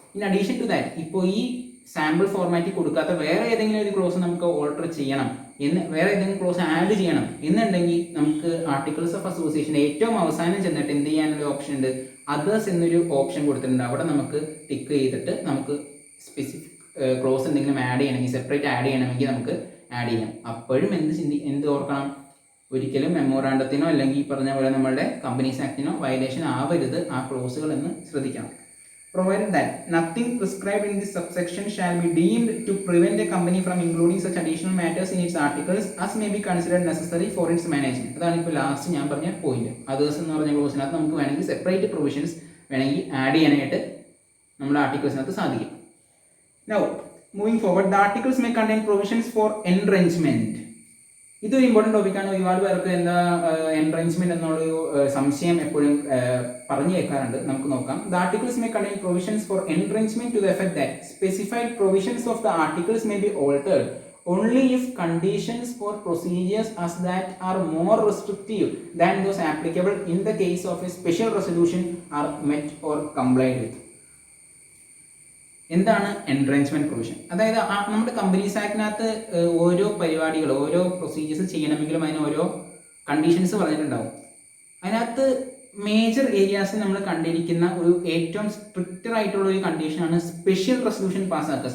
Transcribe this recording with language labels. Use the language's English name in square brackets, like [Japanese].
[English] in addition to that, [Malayalam] ഇപ്പോൾ ഈ sample ഫോർമാറ്റിൽ കൊടുക്കാത്ത വേറെ ഏതെങ്കിലും ഒരു ക്ലോസ് നമുക്ക് ഓൾട്ടർ ചെയ്യണം വേറെ ഏതെങ്കിലും ക്ലോസ് ആഡ് ചെയ്യണം എന്നുണ്ടെങ്കിൽ നമുക്ക് ആർട്ടിക്കിൾസ് ഓഫ് അസോസിയേഷൻ ഏറ്റവും അവസാനം ചെന്നിട്ട് എന്ത് ചെയ്യാനുള്ള ഓപ്ഷൻ ഉണ്ട്, അതേഴ്സ് എന്നൊരു ഓപ്ഷൻ കൊടുത്തിട്ടുണ്ട്. അവിടെ നമുക്ക് ടിക്ക് ചെയ്തിട്ട് നമുക്ക് സ്പെസിഫിക് ക്ലോസ് എന്തെങ്കിലും ആഡ് ചെയ്യണമെങ്കിൽ, സെപ്പറേറ്റ് ആഡ് ചെയ്യണമെങ്കിൽ നമുക്ക് ആഡ് ചെയ്യാം. അപ്പോഴും എന്ത് ഓർക്കണം, ഒരിക്കലും മെമ്മോറാണ്ടത്തിനോ അല്ലെങ്കിൽ ഈ പറഞ്ഞ പോലെ നമ്മളുടെ കമ്പനീസ് ആക്ടിനോ വയലേഷൻ ആവരുത് ആ ക്ലോസുകൾ എന്ന് ശ്രദ്ധിക്കണം. [English] Provided that nothing prescribed in this subsection shall be deemed to prevent a company from including such additional matters in its articles as may be considered necessary for its management. [Malayalam] അതാണ് ഇപ്പോൾ last ഞാൻ പറഞ്ഞ point. Others എന്ന് പറഞ്ഞ ക്ലോസിനകത്ത് നമുക്ക് വേണമെങ്കിൽ separate provisions വേണമെങ്കിൽ add ചെയ്യാനായിട്ട് നമ്മുടെ ആർട്ടിക്കിൾസിനകത്ത് സാധിക്കും. [English] Now, moving forward, the articles may contain provisions for entrenchment. [Malayalam] ഇതൊരു ഇമ്പോർട്ടൻറ്റ് ടോപ്പിക്കാണ്. ഒരുപാട് പേർക്ക് എന്താ എൻട്രൻച്ച്മെന്റ് എന്നുള്ളൊരു സംശയം എപ്പോഴും പറഞ്ഞു കേൾക്കാറുണ്ട്. നമുക്ക് നോക്കാം. [English] The articles may contain provisions for entrenchment to the effect that specified provisions of the articles may be altered only if conditions for procedures as that are more restrictive than those applicable in the case of a special resolution are met or complied with. [Malayalam] എന്താണ് എൻട്രൻച്ച്മെന്റ് provision? അതായത് നമ്മുടെ companies ആക്ടിനകത്ത് ഓരോ പരിപാടികൾ, ഓരോ procedures ചെയ്യണമെങ്കിലും അതിന് ഓരോ conditions പറഞ്ഞിട്ടുണ്ടാവും. അതിനകത്ത് മേജർ ഏരിയാസിൽ നമ്മൾ കണ്ടിരിക്കുന്ന ഒരു ഏറ്റവും സ്ട്രിക്റ്റർ ആയിട്ടുള്ള ഒരു കണ്ടീഷനാണ് സ്പെഷ്യൽ റെസൊല്യൂഷൻ പാസ്സാക്കുക.